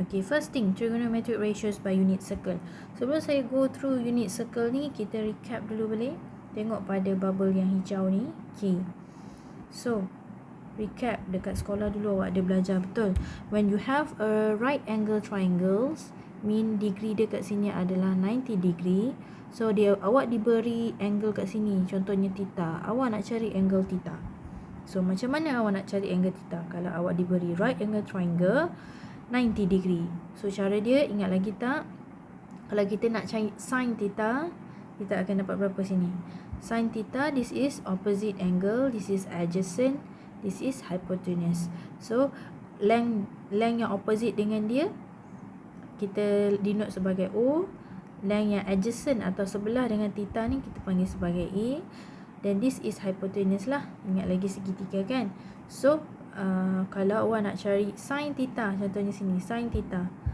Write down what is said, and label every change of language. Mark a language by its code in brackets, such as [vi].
[en] Okay, first thing, trigonometric ratios by unit circle. [ms] Sebelum saya [en] go through [ms] unit circle ni, kita recap dulu boleh? Tengok pada bubble yang hijau ni. Okay, so recap dekat sekolah dulu awak ada belajar betul. [en] When you have a right angle triangles, mean degree [ms] dia kat sini adalah [en] 90 degree. [ms] So awak diberi angle kat sini, contohnya theta. Awak nak cari angle theta. So macam mana awak nak cari angle theta? Kalau awak diberi right angle triangle 90 degree. So cara dia ingat lagi tak? Kalau kita nak cari sin theta, kita akan dapat berapa sini? [en] Sin theta, this is opposite angle, this is adjacent, this is hypotenuse. [ms] So length yang opposite dengan dia kita denote sebagai O. Length yang adjacent atau sebelah dengan theta ni kita panggil sebagai A. Dan [en] this is hypotenuse [ms] lah. Ingat lagi segitiga kan. So kalau awak nak cari sin theta, contohnya sini sin theta.